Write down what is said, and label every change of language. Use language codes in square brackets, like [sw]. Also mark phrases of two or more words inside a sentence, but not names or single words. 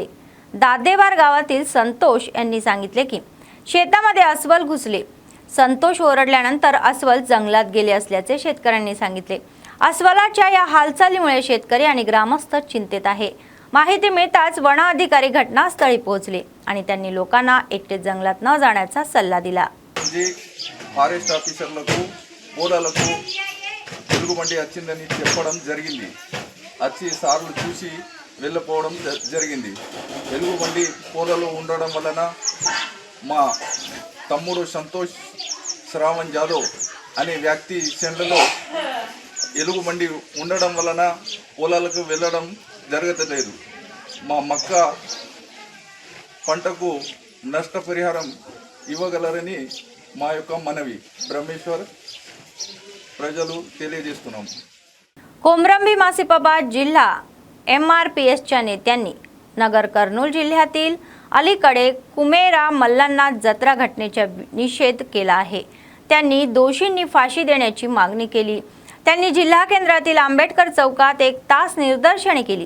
[mr] दादेवार गावातील संतोष यांनी सांगितले की शेतामध्ये अस्वल घुसले. संतोष ओरडल्यानंतर अस्वल जंगलात गेले असल्याचे शेतकऱ्यांनी सांगितले. अस्वलाच्या या हालचालीमुळे शेतकरी आणि ग्रामस्थ चिंतेत आहे. माहिती मिळताच वन अधिकारी घटनास्थळी पोहोचले आणि त्यांनी लोकांना एकटे जंगलात न जाण्याचा सल्ला दिला. [te] ఫారెస్ట్ ఆఫీసర్లకు పోలాలకు వెలుగుబండి వచ్చిందని చెప్పడం జరిగింది. వచ్చి సార్లు చూసి వెళ్ళిపోవడం జరిగింది. వెలుగుబండి పోలలో ఉండడం వలన మా తమ్ముడు సంతోష్ శ్రావణ్ జాదవ్ అనే వ్యక్తి చెండలో ఎలుగుబండి ఉండడం వలన పొలాలకు వెళ్ళడం జరగలేదు. మా మక్క పంటకు నష్టపరిహారం ఇవ్వగలరని మా యొక్క మనవి. బ్రహ్మేశ్వర్ ప్రజలు తెలియజేస్తున్నాం. [mr] कोमरंबी मासिपाबाद जिल्हा MRPSच्या नेत्यांनी नगर कर्नूल जिल्ह्यातील अलीकडे कुमेरा मल्लांना जत्रा घटनेचा निषेध केला आहे. त्यांनी दोषींनी फाशी देण्याची मागणी केली. त्यांनी जिल्हा केंद्रातील आंबेडकर चौकात 1 तास निदर्शने केली.